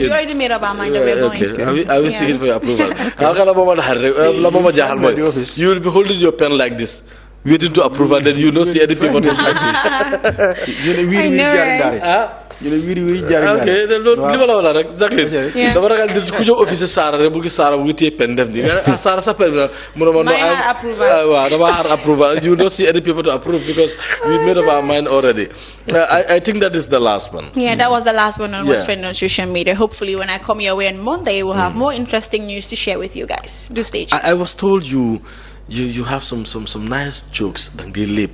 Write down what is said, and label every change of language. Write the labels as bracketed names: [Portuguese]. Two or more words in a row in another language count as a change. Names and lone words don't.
[English] We already made up our mind that we are going. Are we seeking for your approval? You will be holding your pen like this, waiting to approve, and then you don't see any people to sign it. Okay, exactly. [Wolof] Dama ragal di ku ñëw office Sara rek bu gis Sara bu téye pen def ni Sara sa pen mu no approval. [English] You don't see any people to approve because we made up our mind already. I think that is the last one. Yeah, that was the last one on What's Trending on social media. Hopefully when I come your way on Monday we'll have more interesting news to share with you guys. Do stay tuned. I was told you have some nice jokes that they lip.